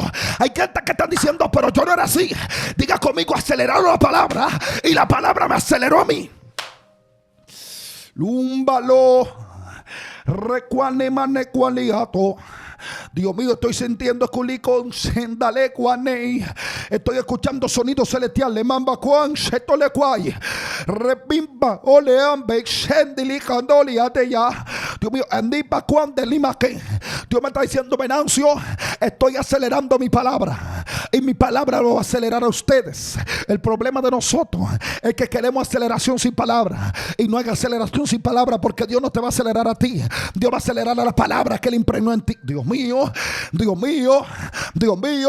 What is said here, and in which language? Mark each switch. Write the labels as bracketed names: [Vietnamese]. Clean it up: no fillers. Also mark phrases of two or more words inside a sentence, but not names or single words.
[Spanish] Hay gente que están diciendo: pero yo no era así. Diga conmigo: aceleraron la palabra y la palabra me aceleró a mí. Lúmbalo recuanemane cualiato. Dios mío, estoy sintiendo culicón sendale cuanei. Estoy escuchando sonidos celestiales. Mamba cuan setole cuay. Repimba oleambe sendili candoli ateya. Dios mío, andipa cuan de lima que. Dios me está diciendo: Venancio, estoy acelerando mi palabra, y mi palabra lo va a acelerar a ustedes. El problema de nosotros es que queremos aceleración sin palabra, y no hay aceleración sin palabra, porque Dios no te va a acelerar a ti. Dios va a acelerar a las palabras que Él impregnó en ti. Dios mío, Dios mío, Dios mío.